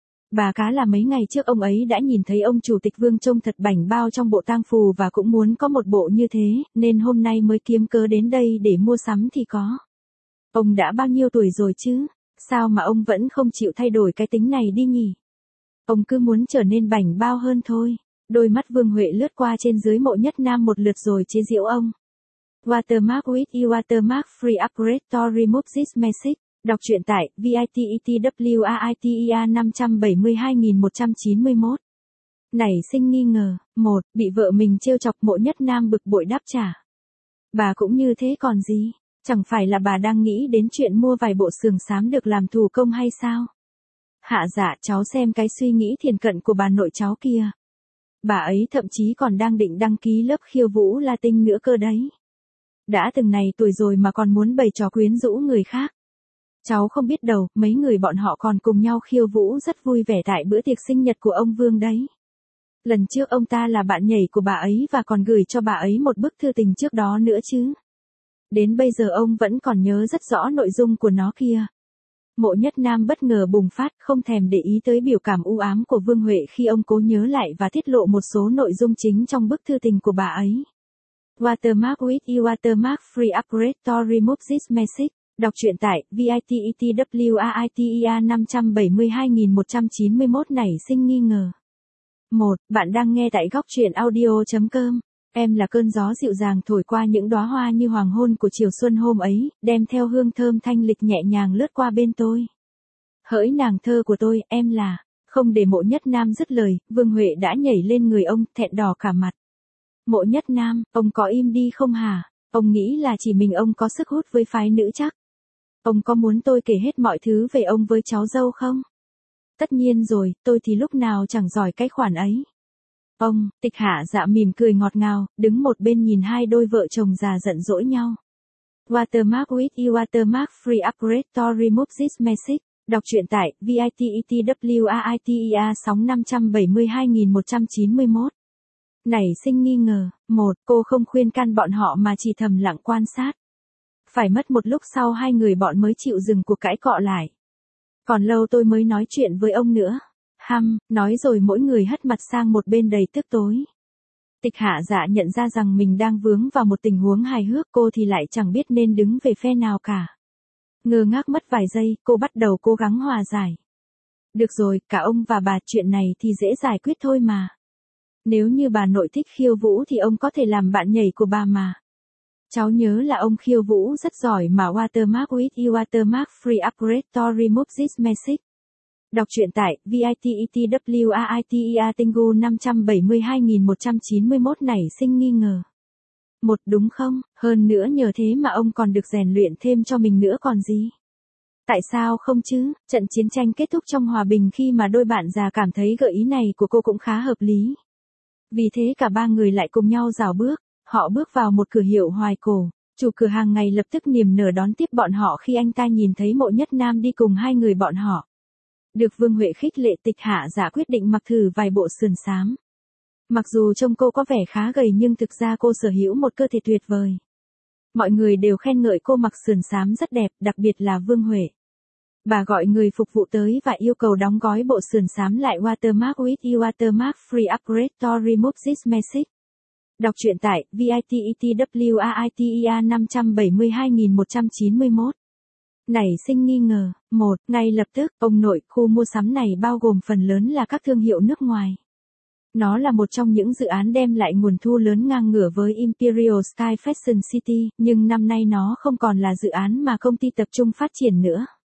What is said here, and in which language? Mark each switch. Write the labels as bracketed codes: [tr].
[vi] Bà cá là mấy ngày trước ông ấy đã nhìn thấy ông chủ tịch Vương trông thật bảnh bao trong bộ tang phù và cũng muốn có một bộ như thế, nên hôm nay mới kiếm cớ đến đây để mua sắm thì có. Ông đã bao nhiêu tuổi rồi chứ? Sao mà ông vẫn không chịu thay đổi cái tính này đi nhỉ? Ông cứ muốn trở nên bảnh bao hơn thôi. Đôi mắt Vương Huệ lướt qua trên dưới Mộ Nhất Nam một lượt rồi chế giễu ông. [en] Watermark with you Watermark free upgrade to remove this message. [vi] Đọc truyện tại VITETWARITER 572191. Nảy sinh nghi ngờ, 1. Bị vợ mình trêu chọc Mộ Nhất Nam bực bội đáp trả. Bà cũng như thế còn gì, chẳng phải là bà đang nghĩ đến chuyện mua vài bộ sườn xám được làm thủ công hay sao? Hạ Dạ, cháu xem cái suy nghĩ thiền cận của bà nội cháu kia. Bà ấy thậm chí còn đang định đăng ký lớp khiêu vũ Latin nữa cơ đấy. Đã từng này tuổi rồi mà còn muốn bày trò quyến rũ người khác. Cháu không biết đâu, mấy người bọn họ còn cùng nhau khiêu vũ rất vui vẻ tại bữa tiệc sinh nhật của ông Vương đấy. Lần trước ông ta là bạn nhảy của bà ấy và còn gửi cho bà ấy một bức thư tình trước đó nữa chứ. Đến bây giờ ông vẫn còn nhớ rất rõ nội dung của nó kia. Mộ Nhất Nam bất ngờ bùng phát, không thèm để ý tới biểu cảm u ám của Vương Huệ khi ông cố nhớ lại và tiết lộ một số nội dung chính trong bức thư tình của bà ấy. [en] Watermark with you Watermark free upgrade to remove this message. [vi] Đọc truyện tại VITETWARITER 572191 nảy sinh nghi ngờ. 1. Bạn đang nghe tại góc truyện audio.com. Em là cơn gió dịu dàng thổi qua những đóa hoa như hoàng hôn của chiều xuân hôm ấy, đem theo hương thơm thanh lịch nhẹ nhàng lướt qua bên tôi. Hỡi nàng thơ của tôi, em là. Không để Mộ Nhất Nam dứt lời, Vương Huệ đã nhảy lên người ông, thẹn đỏ cả mặt. Mộ Nhất Nam, ông có im đi không hả? Ông nghĩ là chỉ mình ông có sức hút với phái nữ chắc? Ông có muốn tôi kể hết mọi thứ về ông với cháu dâu không? Tất nhiên rồi, tôi thì lúc nào chẳng giỏi cái khoản ấy. Ông, Tịch Hạ Dạ mỉm cười ngọt ngào, đứng một bên nhìn hai đôi vợ chồng già giận dỗi nhau. [en] Watermark with you Watermark free upgrade to remove this message. [vi] Đọc truyện tại VITETWARITER 572191. Nảy sinh nghi ngờ, 1. Cô không khuyên can bọn họ mà chỉ thầm lặng quan sát. Phải mất một lúc sau hai người bọn mới chịu dừng cuộc cãi cọ lại. Còn lâu tôi mới nói chuyện với ông nữa. Hăm, nói rồi mỗi người hất mặt sang một bên đầy tức tối. Tịch Hạ Dạ nhận ra rằng mình đang vướng vào một tình huống hài hước, cô thì lại chẳng biết nên đứng về phe nào cả. Ngơ ngác mất vài giây, cô bắt đầu cố gắng hòa giải. Được rồi, cả ông và bà, chuyện này thì dễ giải quyết thôi mà. Nếu như bà nội thích khiêu vũ thì ông có thể làm bạn nhảy của bà mà. Cháu nhớ là ông khiêu vũ rất giỏi mà. [en] Watermark with you, watermark free upgrade to remove this message. [vi] Đọc truyện tại VITETWAITEA Tingu 572191 nảy sinh nghi ngờ. Một đúng không, hơn nữa nhờ thế mà ông còn được rèn luyện thêm cho mình nữa còn gì. Tại sao không chứ, trận chiến tranh kết thúc trong hòa bình khi mà đôi bạn già cảm thấy gợi ý này của cô cũng khá hợp lý. Vì thế cả ba người lại cùng nhau rảo bước, họ bước vào một cửa hiệu hoài cổ. Chủ cửa hàng ngày lập tức niềm nở đón tiếp bọn họ khi anh ta nhìn thấy Mộ Nhất Nam đi cùng hai người bọn họ. Được Vương Huệ khích lệ, Tịch Hạ Giả quyết định mặc thử vài bộ sườn xám. Mặc dù trông cô có vẻ khá gầy nhưng thực ra cô sở hữu một cơ thể tuyệt vời. Mọi người đều khen ngợi cô mặc sườn xám rất đẹp, đặc biệt là Vương Huệ. Bà gọi người phục vụ tới và yêu cầu đóng gói bộ sườn xám lại. [en] Watermark with you, watermark free upgrade to remove this message. [vi] Đọc truyện tại VITETWAITEA 572191. Nảy sinh nghi ngờ. Một, ngay lập tức, ông nội, khu mua sắm này bao gồm phần lớn là các thương hiệu nước ngoài. Nó là một trong những dự án đem lại nguồn thu lớn ngang ngửa với Imperial Sky Fashion City, nhưng năm nay nó không còn là dự án mà công ty tập trung phát triển nữa.